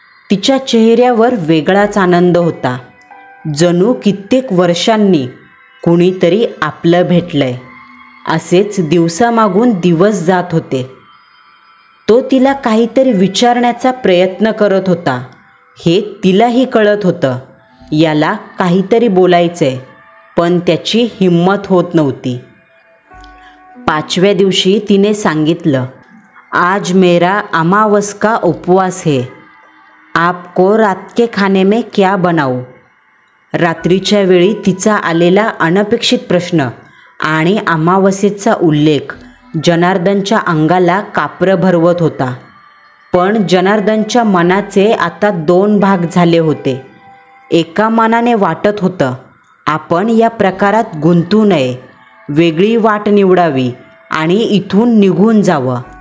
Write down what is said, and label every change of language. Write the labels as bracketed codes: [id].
[mr] तिच्या चेहऱ्यावर वेगळाच आनंद होता. जणू कित्येक वर्षांनी कुणीतरी आपलं भेटलंय असेच दिवसामागून दिवस जात होते. तो तिला काहीतरी विचारण्याचा प्रयत्न करत होता हे तिलाही कळत होतं. याला काहीतरी बोलायचंय, पण त्याची हिंमत होत नव्हती. 5व्या दिवशी तिने सांगितलं, [hi] आज मेरा अमावस का उपवास है. आपको रात के खाने में क्या बनाऊं? [mr] रात्रीच्या वेळी तिचा आलेला अनपेक्षित प्रश्न आणि अमावस्येचा उल्लेख जनार्दनच्या अंगाला कापरं भरवत होता. पण जनार्दनच्या मनाचे आता 2 भाग झाले होते. एका मनाने वाटत होतं आपण या प्रकारात गुंतू नये, वेगळी वाट निवडावी आणि इथून निघून जावं.